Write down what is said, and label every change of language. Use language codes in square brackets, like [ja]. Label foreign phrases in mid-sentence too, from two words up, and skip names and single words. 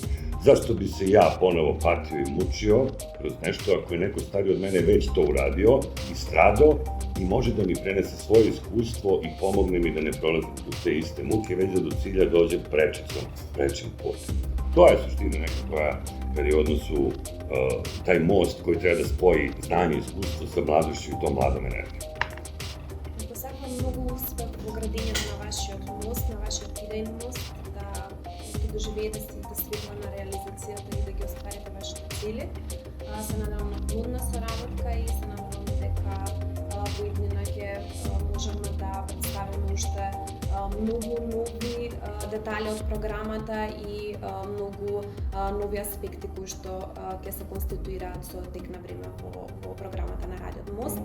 [sr] Zašto bi se ja ponovo patio i mučio kroz nešto ako je neko stariji od mene već to uradio i stradao i može da mi prenese svoje iskustvo i pomogne mi da ne prolazim u te iste muke, već da do cilja dođe prečim putem. To je suština neka koja, kad je u odnosu taj most koji treba da spoji znanje i iskustvo sa mladošću i tom mladom energijom. [mk] Посакувам многу успех во градењето на вашиот мост, на вашиот идејен мост, да доживеете сите светла на реализацијата и да ги остварите вашите цели. Се надевам на плодна соработка и се надевам дека во иднина ќе можеме да представиме уште многу нови детали од програмата и многу нови аспекти кои што ќе се конституираат со тек на време во програмата на Радио Мост.